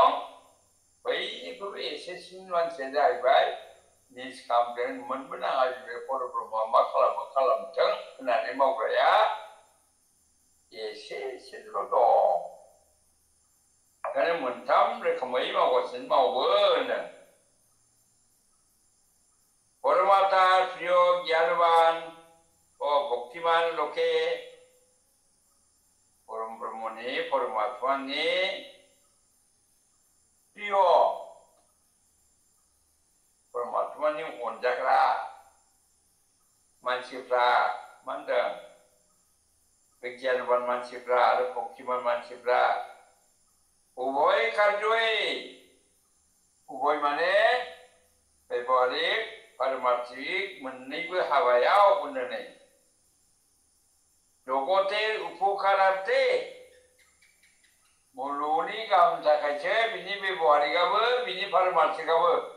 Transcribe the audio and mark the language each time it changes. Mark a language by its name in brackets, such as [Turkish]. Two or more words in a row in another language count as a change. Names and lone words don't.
[Bodo] बैनिख्रुइबो एसेसिन मानसिया जाहैबाय निष्कामजों मोनबो नाङा बे परब्रह्मआ मा खालामो खालामथों होननानै मावग्राया एसेल' दं। ओंखायनो मोनथाम रोखोमै मावगासिनो मावो होनदों। परमात्मा प्रिय [Bangla] জ্ঞানবান ও ভক্তিমান লোকে [Bodo] परम ब्रह्मनि, परमात्मानि प्रिय, परमात्मानि अनजाग्रा मानसिफ्रा मा होनदों? बे गियानबान मानसिफ्रा आरो भक्तिमान मानसिफ्रा उभय कार्य, उभय माने व्यवहारिक पारमार्थिक मोननैबो हाबायाव होननानै [Bangla] জগতের উপকারার্থে [Bodo] मुलुगनि गाहामनि थाखायसो बिनि व्यवहारिकआबो बिनि पारमार्थिकआबो।